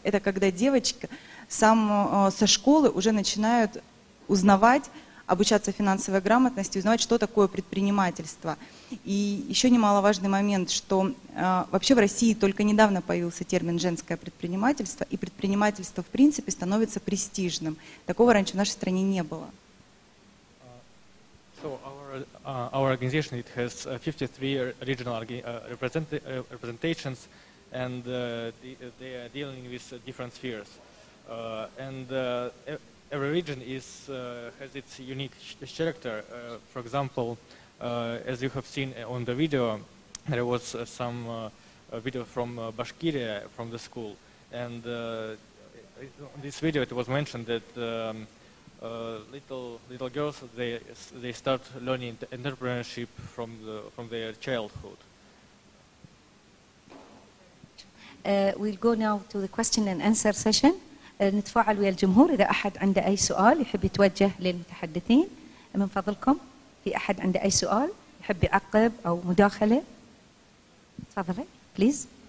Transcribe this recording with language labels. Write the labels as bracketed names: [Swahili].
[Russian] Это когда девочки со школы уже начинают узнавать, обучаться финансовой грамотности, узнавать, что такое предпринимательство. И еще немаловажный момент, что вообще в России только недавно появился термин «женское предпринимательство», и предпринимательство в принципе становится престижным. Такого раньше в нашей стране не было. [English] So our organization, it has 53 regional representations, and they are dealing with different spheres. Every region has its unique character. For example, as you have seen on the video, there was some video from Bashkiria, from the school, and in this video it was mentioned that little girls they start learning entrepreneurship from their childhood. We'll go now to the question and answer session. [Arabic] نتفاعل ويا الجمهور. إذا أحد عنده أي سؤال يحب يتوجه للمتحدثين من فضلكم. في أحد عنده أي سؤال يحب يعقب أو مداخلة؟ تفضلي بليز.